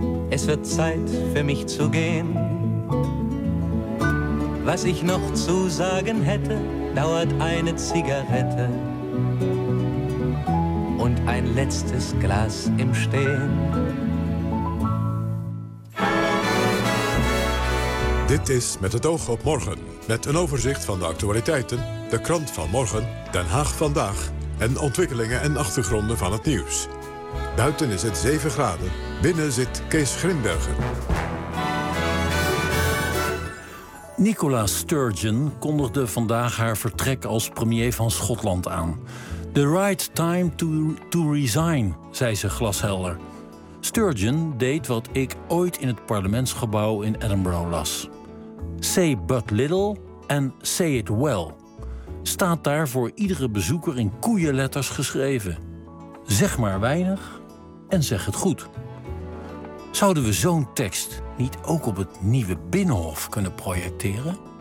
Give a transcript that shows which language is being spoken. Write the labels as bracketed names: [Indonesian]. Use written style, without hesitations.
[German] Es wird Zeit für mich zu gehen. Was ich noch zu sagen hätte, dauert eine Zigarette und ein letztes Glas im Stehen. [Dutch] Dit is Met het oog op morgen, met een overzicht van de actualiteiten, de krant van morgen, Den Haag vandaag en ontwikkelingen en achtergronden van het nieuws. Buiten is het 7 graden. Binnen zit Kees Grimbergen. Nicola Sturgeon kondigde vandaag haar vertrek als premier van Schotland aan. [English] The right time to resign, [Dutch] zei ze glashelder. Sturgeon deed wat ik ooit in het parlementsgebouw in Edinburgh las. [English] Say but little and say it well. [Dutch] Staat daar voor iedere bezoeker in koeienletters geschreven. Zeg maar weinig en zeg het goed. Zouden we zo'n tekst niet ook op het nieuwe Binnenhof kunnen projecteren?